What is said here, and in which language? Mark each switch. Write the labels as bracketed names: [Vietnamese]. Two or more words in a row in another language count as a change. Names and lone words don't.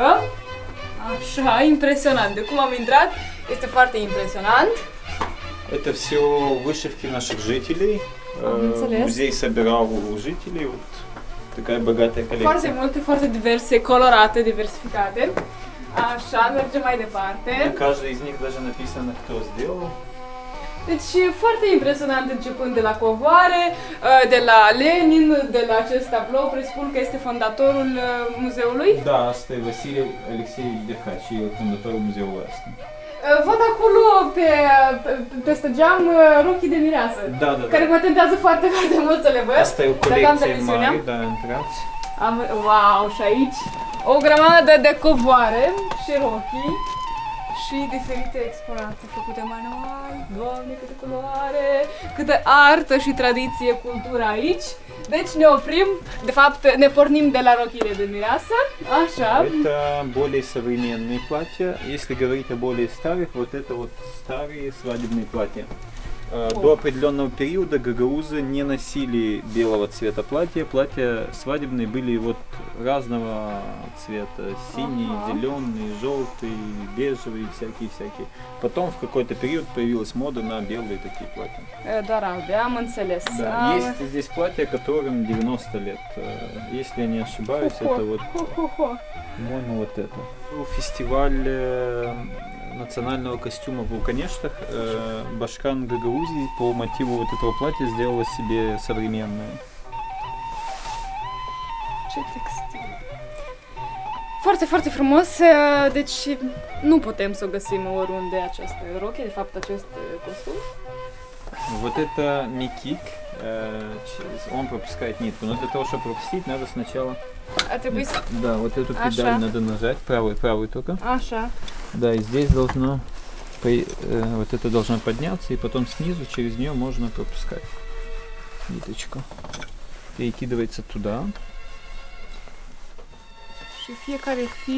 [Romanian] Așa, impresionant. De cum am intrat, este foarte impresionant. [Russian] Это все вышивки наших жителей. [Romanian] Înțeles. [Russian] Музей собирал у жителей. Вот такая богатая коллекция. [Romanian] Foarte multe, foarte diverse, colorate, diversificate. Așa, mergem mai departe. [Russian] На каждой из них даже написано, кто сделал. [Romanian] Deci foarte impresionant, începând de la covoare, de la Lenin, de la acest tablou, presupun că este fondatorul muzeului. Да, asta e Василий Алексеевич Деркач, fondatorul muzeului ăsta. Văd acolo peste geam rochii de mireasă, Da. care mă tentează foarte, foarte mult să le văd. Asta e o Dacă am colecție televiziunea. mare, da, intrați. Wow, și aici o grămadă de covoare și rochii și diferite exponate făcute manual. Doamne, câte culoare, câtă artă și tradiție, cultură aici. Deci ne oprim, de fapt ne pornim de la rochile de mireasă, așa. [Russian] Это более современные платья. Если говорить о более старых, вот это вот старые свадебные платья. До определенного периода гагаузы не носили белого цвета платья. Платья свадебные были вот разного цвета. Синий, зеленый, желтый, бежевый, всякие-всякие. Потом в какой-то период появилась мода на белые такие платья. [Romanian] Doar albe, am înțeles. [Russian] Да, есть здесь платья, которым 90 лет. Если я не ошибаюсь, это вот, по-моему, вот это. Фестиваль национального костюма в Луканештах. Башкан Гагаузии по мотиву вот этого платья сделала себе современное. [Romanian] Ce textil! Foarte, foarte frumos, deci nu putem să o găsim oriunde această rochie, de fapt acest costum. [Russian] Вот это микик, он пропускает нитку, но для того, чтобы пропустить, надо сначала... [Romanian] Ar trebui să... [Russian] Да, вот эту педаль [Romanian] Аша. [Russian] надо нажать, правую только. [Romanian] Așa. [Russian] Да, и здесь должно, вот это должно подняться, и потом снизу через нее можно пропускать ниточку. Перекидывается туда. [Romanian] Și fiecare fir...